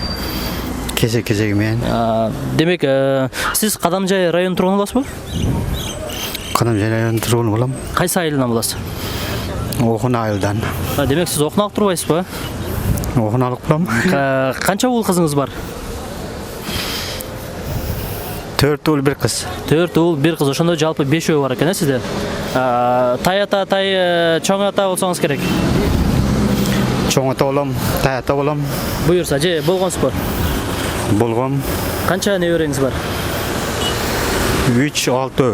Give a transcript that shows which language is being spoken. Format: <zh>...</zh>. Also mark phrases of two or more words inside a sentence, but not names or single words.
<ky>Кезек менен. Демек, сиз Кадамжай район тургуну болосузбу? Кадамжай район тургуну болом. Кайсы айылынан болосуз? Окуна айылдан. Демек, сиз окунак турбайсызбы? Окуналык болом. Канча уул кызыңыз бар?</ky> <kk>4 ұл бір қыз. 4 ұл, 1 қыз.</kk> <ky>Ошондо жалпы 5 үй бар экен, сизде. Тай ата, чоң ата болсоңуз керек. Чоң ата болам, тай ата болам. Буюрса, же болгонсузбу? Болғам. Канча небереңиз бар? 3-6.</ky>